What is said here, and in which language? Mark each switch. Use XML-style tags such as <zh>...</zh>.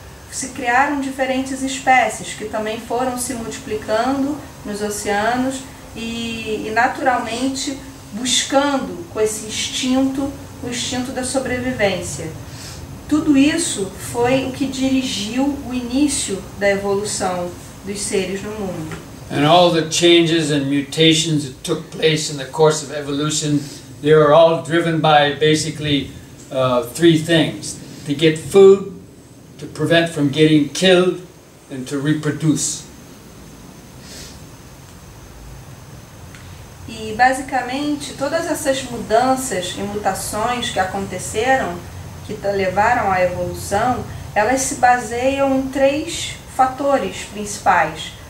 <pt>se criaram diferentes espécies que também foram se multiplicando nos oceanos e naturalmente buscando com esse instinto, o instinto da sobrevivência. Tudo isso foi o que dirigiu o início da evolução dos seres no mundo.</pt> <en>And all the changes and mutations that took place in the course of evolution, they were all driven by basically three things: to get food, to prevent from getting killed, and to reproduce.</en> <pt>E basicamente todas essas mudanças e mutações que aconteceram, que levaram à evolução, elas se baseiam em três fatores principais.</pt>